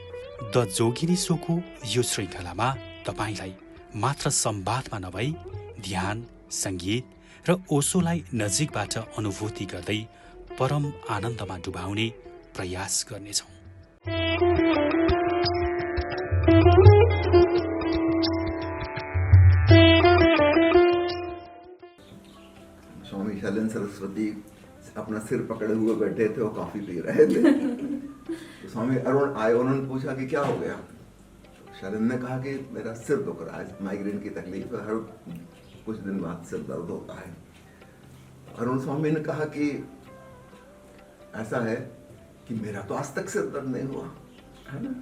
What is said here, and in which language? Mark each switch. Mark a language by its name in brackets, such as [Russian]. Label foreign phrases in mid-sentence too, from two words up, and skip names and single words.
[Nepali] द जोगिनी सोको यो श्रृङ्खलामा तपाईलाई मात्र संवादमा नभई ध्यान, सङ्गीत र ओशोलाई नजिकबाट अनुभूति गर्दै परम आनन्दमा डुबाउने प्रयास गर्नेछौँ। [Hindi] स्वामी शैलेन्द्र सरस्वती अपना सिर पकड़े हुए बैठे थे और कॉफी पी रहे थे। तो स्वामी अरुण आए, उन्होंने पूछा कि क्या हो गया। शैलेन्द्र ने कहा कि मेरा सिर दुख रहा है, माइग्रेन की तकलीफ है, हर कुछ दिन बाद सिर दर्द होता है। अरुण स्वामी ने कहा कि ऐसा है कि मेरा तो आज तक सिर दर्द नहीं हुआ है ना।